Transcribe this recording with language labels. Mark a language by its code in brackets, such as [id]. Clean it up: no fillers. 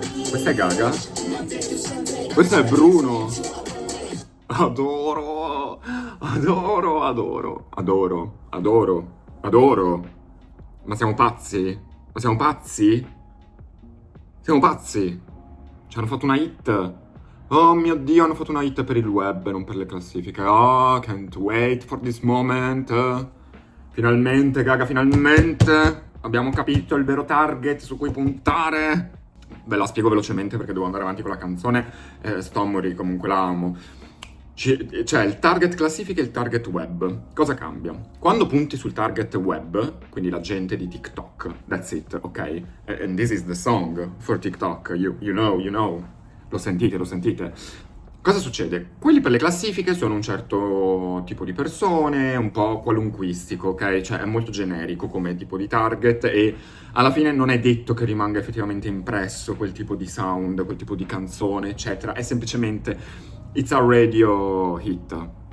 [it] Questa è Gaga? Questo è Bruno! Adoro, adoro, adoro, adoro, adoro, adoro. Ma siamo pazzi? Ma siamo pazzi? Siamo pazzi? Ci hanno fatto una hit. Oh mio Dio, hanno fatto una hit per il web, non per le classifiche. [en] Oh, can't wait for this moment. [it] Finalmente, Gaga, finalmente abbiamo capito il vero target su cui puntare. Ve la spiego velocemente perché devo andare avanti con la canzone. Sto a morire, comunque la amo. C'è il target classifica e il target web. Cosa cambia? Quando punti sul target web, quindi la gente di TikTok, [en] that's it, [it] ok? [en] And this is the song for TikTok, you know. [it] Lo sentite. Cosa succede? Quelli per le classifiche sono un certo tipo di persone, un po' qualunquistico, ok? Cioè è molto generico come tipo di target e alla fine non è detto che rimanga effettivamente impresso quel tipo di sound, quel tipo di canzone, eccetera. È semplicemente [en] it's a radio hit.